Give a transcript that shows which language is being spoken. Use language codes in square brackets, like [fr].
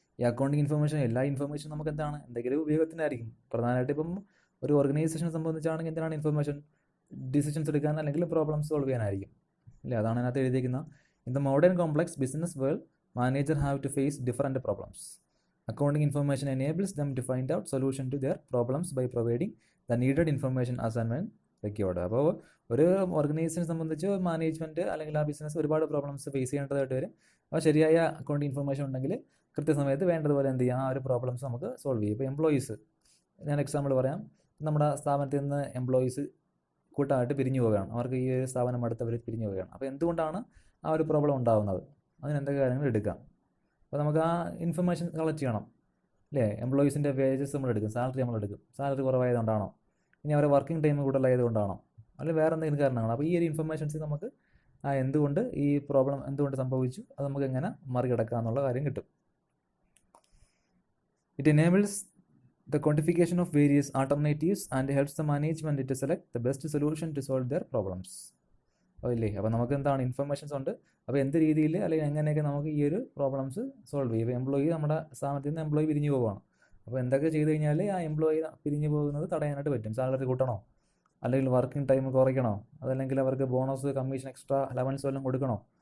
[ml] ഈ accounting information, എല്ലാ information നമുക്ക് എന്താണ്, എന്തെങ്കിലും ഉപയോഗത്തിനായിരിക്കും. പ്രധാനമായിട്ട് ഇപ്പം ഒരു ഓർഗനൈസേഷനെ സംബന്ധിച്ചാണെങ്കിൽ എന്തിനാണ് ഇൻഫർമേഷൻ, ഡിസിഷൻസ് എടുക്കാൻ അല്ലെങ്കിൽ പ്രോബ്ലം സോൾവ് ചെയ്യാനായിരിക്കും അല്ലേ. അതാണ് അതിനകത്ത് എഴുതിയിരിക്കുന്നത്. [en] In the modern complex business world, manager have to face different problems. Accounting information enables them to find out solution to their problems by providing the needed information as and when required. [ml] അപ്പോൾ ഒരു ഓർഗനൈസേഷനെ സംബന്ധിച്ച് management അല്ലെങ്കിൽ ആ business ഒരുപാട് problems face ചെയ്യേണ്ടതായിട്ട് വരും. അപ്പോൾ ശരിയായ അക്കൗണ്ടിങ് ഇൻഫർമേഷൻ ഉണ്ടെങ്കിൽ കൃത്യസമയത്ത് വേണ്ടതുപോലെ എന്ത് ചെയ്യാം, ആ ഒരു പ്രോബ്ലംസ് നമുക്ക് സോൾവ് ചെയ്യും. ഇപ്പോൾ എംപ്ലോയീസ്, ഞാൻ എക്സാമ്പിൾ പറയാം. നമ്മുടെ സ്ഥാപനത്തിൽ നിന്ന് എംപ്ലോയീസ് കൂട്ടമായിട്ട് പിരിഞ്ഞു പോവുകയാണ്, അവർക്ക് ഈ ഒരു സ്ഥാപനം അടുത്തവർ പിരിഞ്ഞു പോവുകയാണ്. അപ്പോൾ എന്തുകൊണ്ടാണ് ആ ഒരു പ്രോബ്ലം ഉണ്ടാകുന്നത്, അതിന് എന്തൊക്കെ കാര്യങ്ങൾ എടുക്കാം. അപ്പോൾ നമുക്ക് ആ ഇൻഫർമേഷൻ കളക്ട് ചെയ്യണം അല്ലേ. എംപ്ലോയീസിൻ്റെ വേജസ് നമ്മൾ എടുക്കും, സാലറി നമ്മൾ എടുക്കും. സാലറി കുറവായതുകൊണ്ടാണോ, ഇനി അവരെ വർക്കിംഗ് ടൈം കൂടുതലായതുകൊണ്ടാണോ, അല്ലെങ്കിൽ വേറെ എന്തെങ്കിലും കാരണങ്ങളാണ്. അപ്പോൾ ഈ ഒരു ഇൻഫർമേഷൻസ് നമുക്ക് എന്തുകൊണ്ട് ഈ പ്രോബ്ലം എന്തുകൊണ്ട് സംഭവിച്ചു, അത് നമുക്ക് എങ്ങനെ മറികടക്കാം എന്നുള്ള കാര്യം കിട്ടും. [en] It enables the quantification of various alternatives and helps the management to select the best solution to solve their problems. [ml] ഇല്ലേ, അപ്പോൾ നമുക്ക് എന്താണ് ഇൻഫർമേഷൻസ് ഉണ്ട്. അപ്പോൾ എന്ത് രീതിയിൽ അല്ലെങ്കിൽ എങ്ങനെയൊക്കെ നമുക്ക് ഈ ഒരു പ്രോബ്ലംസ് സോൾവ് ചെയ്യും. ഇപ്പോൾ എംപ്ലോയി, നമ്മുടെ സ്ഥാപനത്തിൽ നിന്ന് എംപ്ലോയി പിരിഞ്ഞു പോവുകയാണ്. അപ്പോൾ എന്തൊക്കെ ചെയ്ത് കഴിഞ്ഞാൽ ആ എംപ്ലോയി പിരിഞ്ഞു പോകുന്നത് തടയാനായിട്ട് പറ്റും. സാലറി കൂട്ടണോ, അല്ലെങ്കിൽ വർക്കിംഗ് ടൈം കുറയ്ക്കണോ, അതല്ലെങ്കിൽ അവർക്ക് ബോണസ്, കമ്മീഷൻ, എക്സ്ട്രാ അലവൻസ് എല്ലാം കൊടുക്കണോ.